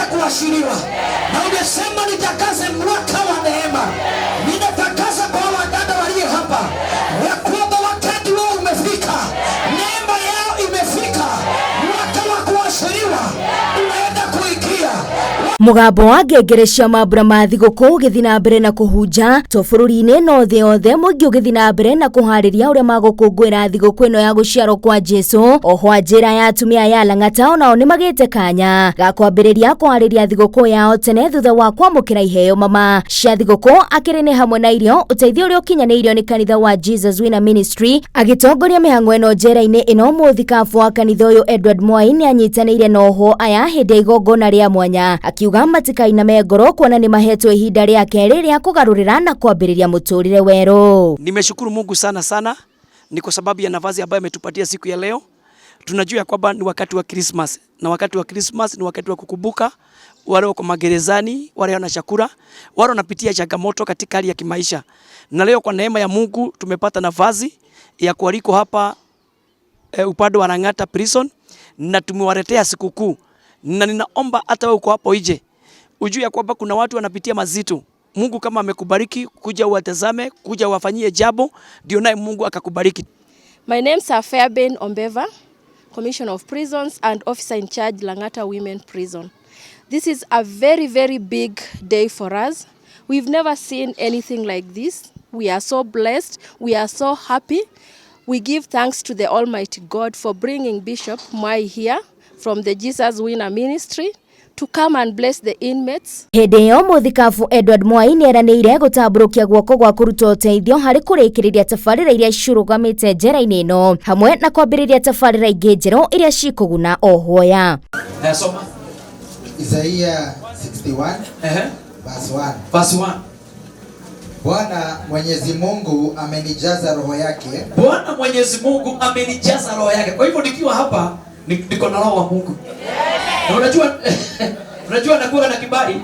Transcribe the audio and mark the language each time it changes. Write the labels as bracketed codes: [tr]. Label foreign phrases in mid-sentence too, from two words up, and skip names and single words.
[sw] kuashiriwa. Na umesema nitakaze mwaka wa neema. Ninatakasa kwa wadada walio hapa ya kwamba wakati wao umefika, neema yao imefika, mwaka wa kuashiriwa unaenda kuingia. [ki] Mugambo wa ngengere cia mambura ma thigũkũ ũgĩthiĩ na mbere na kũhunja to bũrũri-inĩ no thĩ yothe, mũingĩ ũgĩthiĩ na mbere na kũharĩria ũrĩa magũkũngũĩra thigũkũ ĩno ya gũciarwo kwa Jesũ. Oho njĩra ya atumia ya Lang'ata onao nĩ magĩte kanya ga kwambĩrĩria kũharĩria thigũkũ yao tene thutha wa kwamũkĩra iheo mama cia thigũkũ, akĩrĩ nĩ hamwe na irio, ũteithio ũrĩa ũkinyanĩirio nĩ kanitha wa Jesus Winner Ministry. Agĩtongoria mĩhang'o ĩno njĩra-inĩ ĩno, mũthikabu wa kanitha ũyũ Edward Mwai nĩ anyitanĩire na oho aya hĩndĩ ya igongona rĩa mwanya, akiuga matikainame ngoro kuona nĩ mahetwo ihinda rĩa kerĩ rĩa kũgarũrĩra na kwambĩrĩria mũtũrĩre werũ. [sw] Nimeshukuru Mungu sana ni kwa sababu ya nafasi ambayo ametupatia siku ya leo. Tunajua ya kwamba ni wakati wa Christmas, na wakati wa Christmas ni wakati wa kukumbuka wale wako magerezani, wale wana chakula, wale wanapitia changamoto katika hali ya kimaisha. Na leo kwa neema ya Mungu tumepata nafasi ya kualiko hapa upande wa Lang'ata prison, na tumewaletea sikukuu. Na ninaomba hata wewe uko hapo nje ujue ya kwamba kuna watu wanapitia mazito. Mungu kama amekubariki, kuja uwatazame, kuja uwafanyie jambo, ndio naye Mungu akakubariki. [en] My name is Fairbairn Ombeva, Commissioner of Prisons and Officer in Charge, Lang'ata Women Prison. This is a very big day for us. We've never seen anything like this. We are so blessed. We are so happy. We give thanks to the Almighty God for bringing Bishop Mwai here from the Jesus Winner Ministry to come and bless the inmates. [ki] Hĩndĩ ĩyo mũthikabu Edward Mwai nĩ eranĩire gũtambũrũkia guoko gwa kũruta ũteithio harĩ kũrĩkĩrĩria tabarĩra iria cirũgamĩte njĩra-inĩ ĩno, hamwe na kwambĩrĩria tabarĩra ingĩ njerũ iria cikũguna ohoya. [sw] Nasoma [en] Isaiah 61 verse 1. [sw] Bwana Mwenyezi Mungu amenijaza roho yake. Bwana Mwenyezi Mungu amenijaza roho yake. Kwa hivyo nikiwa hapa niko na roho wa Mungu. Na unajua nakuwa na kibali.